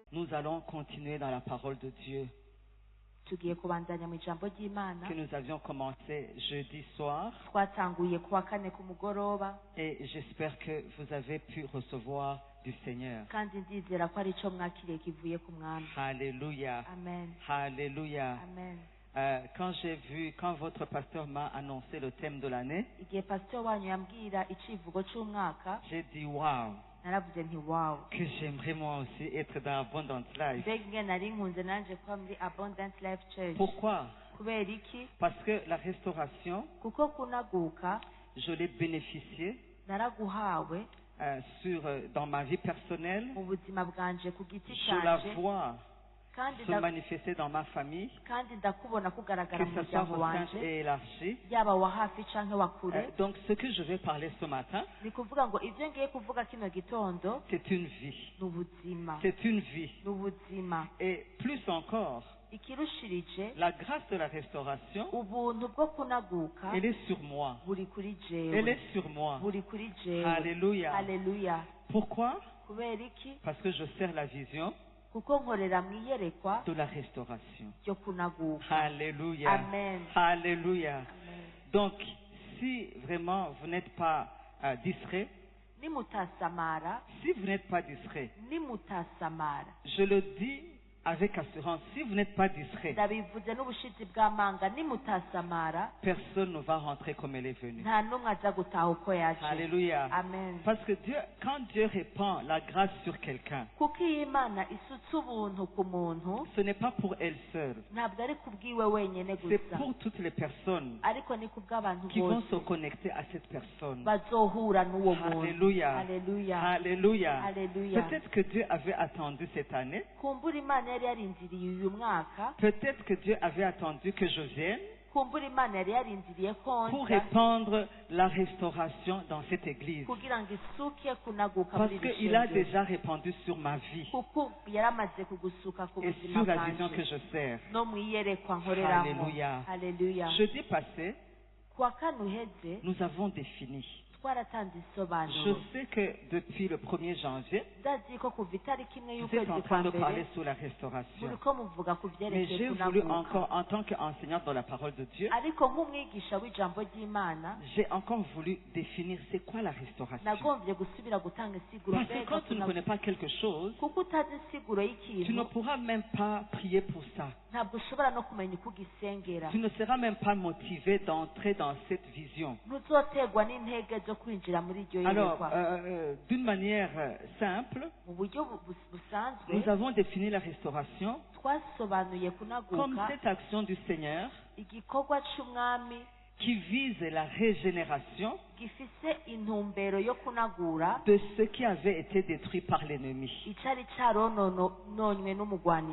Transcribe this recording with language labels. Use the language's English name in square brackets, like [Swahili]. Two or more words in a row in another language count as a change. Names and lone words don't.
[French] nous allons continuer dans la parole de Dieu [Rundi] tugiye kubandanya mu ijambo ry'Imana [French] que nous avions commencé jeudi soir. [Rundi] twatanguye kuwa kane ku mugoroba [French] Et j'espère que vous avez pu recevoir du Seigneur. [Rundi] kandi ndizera ko ari ico mwakiriye kivuye ku mwami. [French] Alléluia. [Rundi] Amen. [French] Alléluia. [Rundi] Amen. [French] Quand votre pasteur m'a annoncé le thème de l'année, [Rundi] igihe pastor wanyu yambwira icivugo c'umwaka [French] j'ai dit waouh, [Rundi] naravuze nti wow, [French] que j'aimerais moi aussi être dans Abundant Life. [Rundi] mbega ingene nari nkunze nanje kuba muri Abundant Life Church. [French] Pourquoi? [Rundi] kubera iki? [French] Parce que la restauration, [Rundi] kuko kunaguka [French] je l'ai bénéficié [Rundi] naraguhawe [French] dans ma vie personnelle. [Rundi] mu buzima bwanje ku giti [French] Je la [Rundi] canje [French] vois [Rundi] kandi [French] se manifester dans ma famille, [Rundi] kandi ndakubona kugaragara [French] que [Rundi] mu [French] ce soit [Rundi] muryango [French] recentre [Rundi] wanje [French] et élargi. [Rundi] yaba wa hafi canke wa kure. [French] Donc ce que je vais parler ce matin, [Rundi] ni kuvuga ngo ivyo ngiye kuvuga kino gitondo [French] c'est une vie. [Rundi] ni ubuzima, [French] C'est une vie. [Rundi] ni ubuzima. [French] Et plus encore, [Rundi] ikirushirije [French] la grâce de la restauration, [Rundi] ubuntu bwo kunaguka [French] elle est sur moi. [Rundi] buri kuri [French] Elle [Rundi] jewe, [French] est sur moi. [Rundi] buri kuri jewe. [French] Alléluia. [Rundi] Haleluya. [French] Pourquoi? [Rundi] kubera iki? [French] Parce que je sers la vision [Rundi] kuko nkorera mu iyerekwa [French] de la restauration. [Rundi] ryo kunaguka. [French] Alléluia. [Rundi] Amen. [French] Alléluia. [Rundi] Amen. [French] Donc, si vraiment vous n'êtes pas distrait, [Rundi] nimutasamara [French] si vous n'êtes pas distrait, [Rundi] nimutasamara [French] je le dis avec assurance, si vous n'êtes pas distrait, [Rundi] ndabivuze n'ubushizi bw'amanga, nimutasamara [French] personne ne va rentrer comme elle est venue. [Rundi] nta n'umwe aza gutaha uko yaje. [French] Alléluia. [Rundi] Amen. [French] Parce que Dieu, quand Dieu répand la grâce sur quelqu'un, [Rundi] kuko iyo Imana isutse ubuntu ku muntu [French] ce n'est pas pour elle seule, [Rundi] ntabwo ari kubwiwe wenyine [French] c'est [Rundi] gusa, [French] pour toutes les personnes [Rundi] ariko ni kubw'abantu [French] qui vont [Rundi] bose [French] se connecter à cette personne. [Rundi] bazohura n'uwo muntu. [French] Alléluia. [Rundi] Haleluya. [French] Alléluia. [Rundi] Haleluya. [French] Peut-être que Dieu avait attendu cette année. [Rundi] kumbura Imana yari yarindiriye uyu mwaka, [French] Peut-être que Dieu avait attendu que je vienne [Rundi] kumbura Imana yari yarindiriye [French] pour [Rundi] konza [French] répandre la restauration dans cette église. [Rundi] kugira ngo isuke kunaguka [French] Parce [Rundi] muri iri [French] qu'il a [Rundi] shengero. [French] déjà répandu sur ma vie [Rundi] kuko yaramaze kugusuka ku [French] et [Rundi] buzima [French] sur la vision que [Rundi] bwanje [French] je sers. [Rundi] no mu iyerekwa nkoreramo. [French] Alléluia. [Rundi] Haleluya. [French] Jeudi passé, [Rundi] kuwa kane uheze [French] nous avons défini. [Rundi] twaratanze [French] Je [Rundi] isobanuro. [French] sais que depuis le 1er janvier, [Rundi] ndazi ko kuva itariki imwe [French] vous êtes [Rundi] y'ukwezi [French] en [Rundi] kwa [French] train de [Rundi] mbere [French] parler sur la restauration. [Rundi] muriko muvuga ku [French] Mais [Rundi] byerekeye [French] j'ai voulu [Rundi] kunaguka, [French] encore, en tant qu'enseignante dans la parole de Dieu, [Rundi] ariko nk'umwigisha w'ijambo ry'Imana [French] j'ai encore voulu définir c'est quoi la restauration. [Rundi] nagombye gusubira gutanga insiguro. [French] Parce que quand tu ne connais pas quelque chose, [Rundi] kuko utazi insiguro [French] tu ne [Rundi] y'ikintu [French] pourras même pas prier pour ça. [Rundi] ntabwo ushobora no kumenya uko ugisengera, [French] Tu ne seras même pas motivé d'entrer dans cette vision. [Rundi] ntuzoterwa n'intege zo kwinjira muri iryo [French] Alors, [Rundi] yerekwa. [French] d'une manière simple, [Rundi] mu buryo busanzwe [French] nous avons défini la restauration [Rundi] twasobanuye [French] comme [Rundi] kunaguka [French] cette action du Seigneur [Rundi] igikorwa c'umwami [French] qui vise la régénération [Rundi] gifise intumbero yo kunagura [French] de ce qui avait été détruit par l'ennemi. [Rundi] icari caronononywe n'umugwanizi.